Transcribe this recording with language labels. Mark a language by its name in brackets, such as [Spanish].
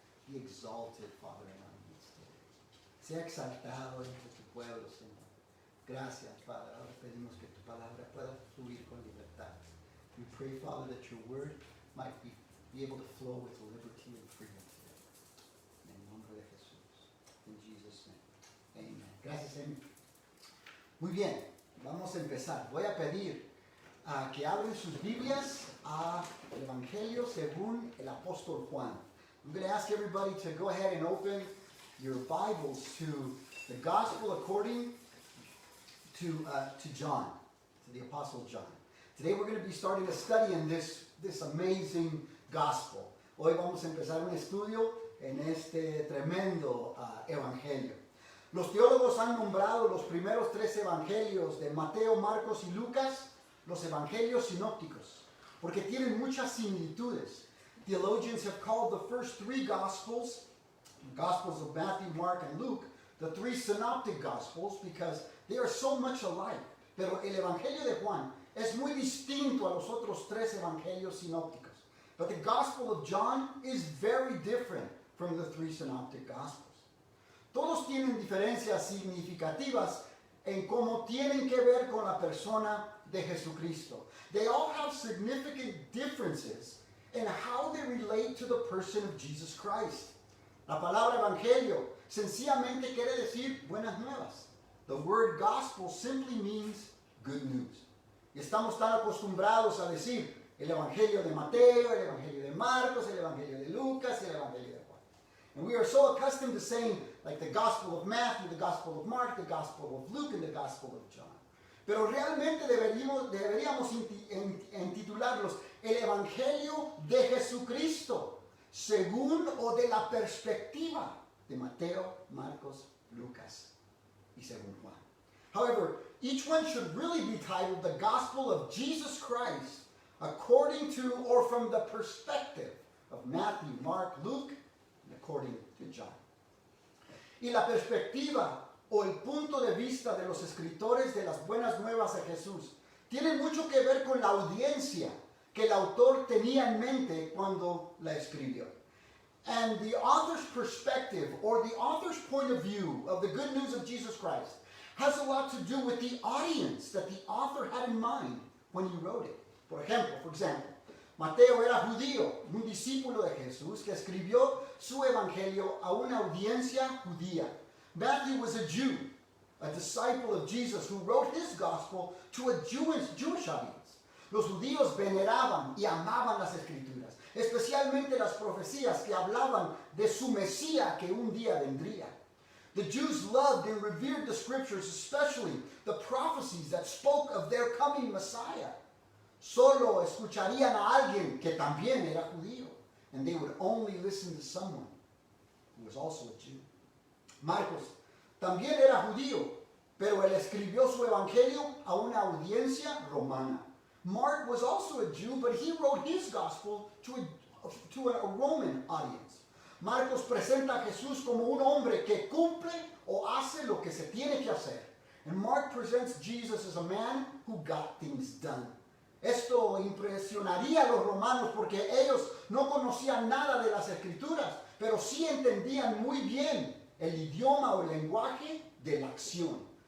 [English] Be exalted, Father, in our midst today. [Spanish] Sea exaltado entre tu pueblo, Señor. Gracias, Padre. Ahora pedimos que tu palabra pueda fluir con libertad. [English] We pray, Father, that your word might be able to flow with liberty and freedom today. [Spanish] En el nombre de Jesús. [English] In Jesus' name. [Spanish] Amen. Gracias, Amy. Muy bien, vamos a empezar. Voy a pedir que abren sus Biblias al Evangelio según el apóstol Juan. [English] I'm going to ask everybody to go ahead and open your Bibles to the Gospel according to John, to the Apostle John. Today we're going to be starting a study in this amazing Gospel. [Spanish] Hoy vamos a empezar un estudio en este tremendo Evangelio. Los teólogos han nombrado los primeros 3 evangelios de Mateo, Marcos y Lucas los evangelios sinópticos, porque tienen muchas similitudes. [English] Theologians have called the first 3 Gospels, the Gospels of Matthew, Mark, and Luke, the 3 synoptic Gospels because they are so much alike. [Spanish] Pero el Evangelio de Juan es muy distinto a los otros 3 evangelios sinópticos. [English] But the Gospel of John is very different from the 3 synoptic Gospels. [Spanish] Todos tienen diferencias significativas en cómo tienen que ver con la persona de Jesucristo. [English] They all have significant differences in how they relate to the person of Jesus Christ. [Spanish] La palabra evangelio sencillamente quiere decir buenas nuevas. [English] The word gospel simply means good news. [Spanish] Y estamos tan acostumbrados a decir el evangelio de Mateo, el evangelio de Marcos, el evangelio de Lucas, el evangelio de Juan. [English] And we are so accustomed to saying like the Gospel of Matthew, the Gospel of Mark, the Gospel of Luke, and the Gospel of John. [Spanish] Pero realmente deberíamos intitularlos el Evangelio de Jesucristo, según o de la perspectiva de Mateo, Marcos, Lucas y según Juan. [English] However, each one should really be titled the Gospel of Jesus Christ according to or from the perspective of Matthew, Mark, Luke, and according to John. [Spanish] Y la perspectiva o el punto de vista de los escritores de las buenas nuevas de Jesús tiene mucho que ver con la audiencia que el autor tenía en mente cuando la escribió. [English] And the author's perspective or the author's point of view of the good news of Jesus Christ has a lot to do with the audience that the author had in mind when he wrote it. For example, [Spanish] Mateo era judío, un discípulo de Jesús que escribió su evangelio a una audiencia judía. [English] Matthew was a Jew, a disciple of Jesus who wrote his gospel to a Jewish audience. [Spanish] Los judíos veneraban y amaban las escrituras, especialmente las profecías que hablaban de su Mesías que un día vendría. [English] The Jews loved and revered the scriptures, especially the prophecies that spoke of their coming Messiah. [Spanish] Solo escucharían a alguien que también era judío, [English] and they would only listen to someone who was also a Jew. [Spanish] Marcos también era judío, pero él escribió su evangelio a una audiencia romana. [English] Mark was also a Jew, but he wrote his gospel to a Roman audience. [Spanish] Marcos presenta a Jesús como un hombre que cumple o hace lo que se tiene que hacer. [English] And Mark presents Jesus as a man who got things done. [Spanish] Esto impresionaría a los romanos porque ellos no conocían nada de las escrituras, pero sí entendían muy bien el idioma o el lenguaje de la acción.